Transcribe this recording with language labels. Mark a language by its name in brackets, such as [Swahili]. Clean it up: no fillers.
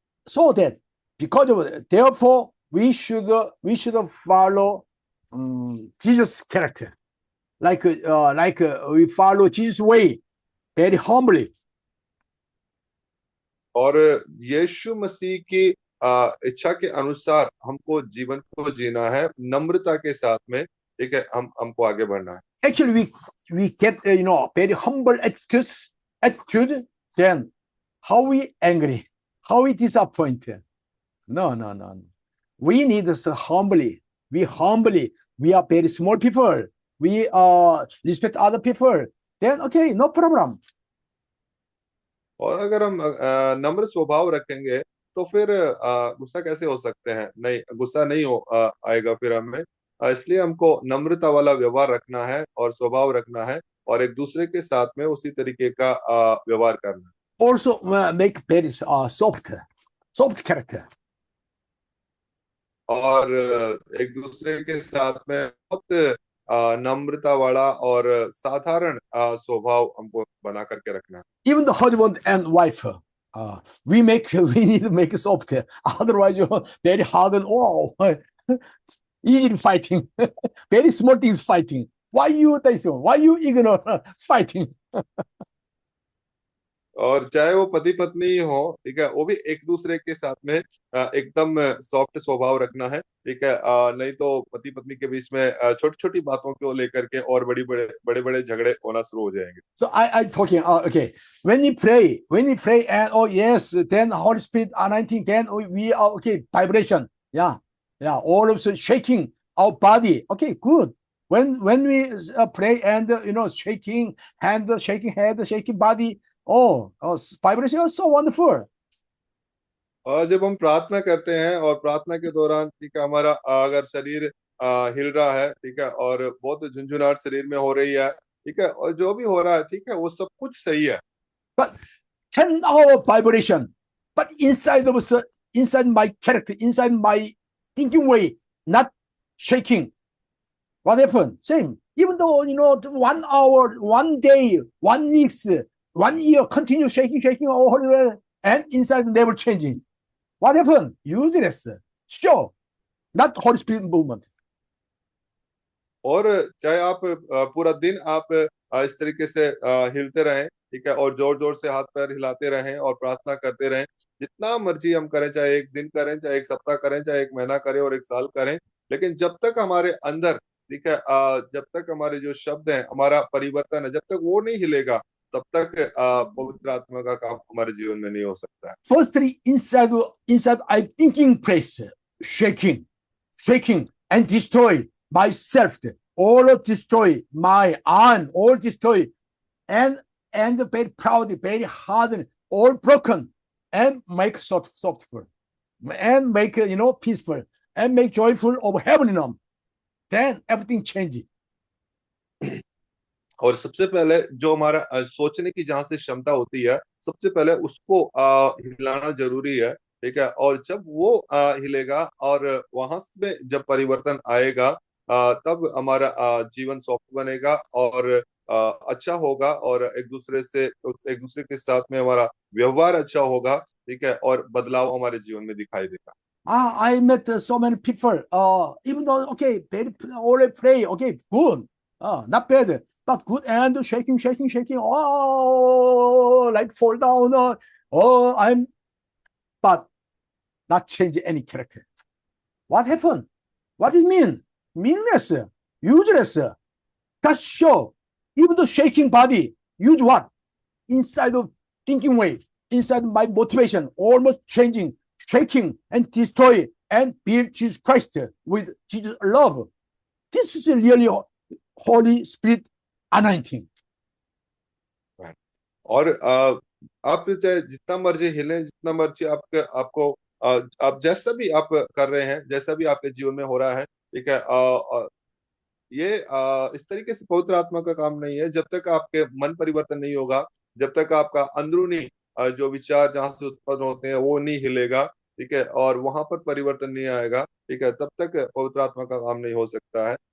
[English] So that because of it, therefore we should follow Jesus' character, like we follow Jesus' way very humbly. [Hindi] और यीशु मसीह की इच्छा के अनुसार हमको जीवन को जीना है, नम्रता के साथ में, ठीक है, हमको आगे बढ़ना है। [English] Actually, we get very humble attitude. Then how we angry, how we disappointed. No. We need this humbly. We are very small people. We respect other people. Then okay, no problem. [Hindi] और अगर हम नम्र स्वभाव रखेंगे तो फिर गुस्सा कैसे हो सकते हैं? नहीं, गुस्सा नहीं आएगा फिर हमें। इसलिए हमको नम्रता वाला व्यवहार रखना है और स्वभाव रखना है और एक दूसरे के साथ में उसी तरीके का व्यवहार करना है। [English] Also make very soft character. [Hindi] और एक दूसरे के साथ में बहुत नम्रता वाला और साधारण स्वभाव हमको बना करके रखना है। [English] Even the husband and wife, we need to make it soft. Otherwise, you're very hard and easily fighting. Very small things fighting. Why you ignore fighting? [Hindi] और चाहे वो पति पत्नी हो, ठीक है, वो भी एक दूसरे के साथ में एकदम सॉफ्ट स्वभाव रखना है, ठीक है, नहीं तो पति पत्नी के बीच में छोटी छोटी बातों को लेकर के और बड़े झगड़े होना शुरू हो जाएंगे। [English] So I talking okay, when you pray and yes, then Holy Spirit anointing, then we are okay, vibration, yeah, all of a sudden shaking our body, okay, good. When we pray and shaking hand, shaking head, shaking body, vibration is so wonderful. [Hindi] और जब हम प्रार्थना करते हैं और प्रार्थना के दौरान, ठीक है, हमारा अगर शरीर हिल रहा है, ठीक है, और बहुत झुंझुनाहट शरीर में हो रही है, ठीक है, और जो भी हो रहा है, ठीक है, वो सब कुछ सही है। [English] But 10 hour vibration, but inside my character, inside my thinking way, not shaking. What happened? Same. Even though 1 hour, 1 day, 1 week, 1 year, continue shaking all the way, and inside never changing. What happened? Useless. Sure. Not Holy Spirit movement. [Hindi] और चाहे आप पूरा दिन आप इस तरीके से हिलते रहें, ठीक है, और जोर जोर से हाथ पैर हिलाते रहें और प्रार्थना करते रहें, जितना मर्जी हम करें, चाहे एक दिन करें, चाहे एक सप्ताह करें, चाहे एक महीना करें और एक साल करें, लेकिन जब तक हमारे अंदर, ठीक है, जब तक हमारे जो शब्द हैं, हमारा परिवर्तन है, जब तक वो नहीं हिलेगा, तब तक पवित्र आत्मा का काम हमारे जीवन में नहीं हो सकता है। [English] Firstly, inside I thinking place, shaking and destroy myself, all destroy my arm, all destroy, and very proud, very hard, all broken, and make softful, and make peaceful, and make joyful of heaven. Then everything changes. [Hindi] और सबसे पहले जो हमारा सोचने की जहां से क्षमता होती है, सबसे पहले उसको हिलाना जरूरी है, ठीक है, और जब वो हिलेगा और वहां से जब परिवर्तन आएगा, तब हमारा जीवन सॉफ्ट बनेगा और अच्छा होगा और एक दूसरे के साथ में हमारा व्यवहार अच्छा होगा, ठीक है, और बदलाव हमारे जीवन में दिखाई देगा। [English] I met so many people. Even though okay, already pray, okay, good. Not bad, but good, and shaking. Oh, like fall down. Oh, but not change any character. What happened? What does it mean? Meaningless, useless. Just show. Even the shaking body, use what? Inside of thinking way, inside my motivation, almost changing, shaking, and destroy and build Jesus Christ with Jesus' love. This is really Holy Spirit anointing. [Hindi] और आप चाहे जितना मर्जी हिले, जितना मर्जी आपको आप जैसा भी आप कर रहे हैं, जैसा भी आपके जीवन में हो रहा है, ठीक है, ये इस तरीके से पवित्र आत्मा का काम नहीं है। जब तक आपके मन परिवर्तन नहीं होगा, जब तक आपका अंदरूनी जो विचार जहां से उत्पन्न होते हैं वो नहीं हिलेगा, ठीक है, और वहां पर परिवर्तन नहीं आएगा, ठीक है, तब तक पवित्र आत्मा का काम नहीं हो सकता है।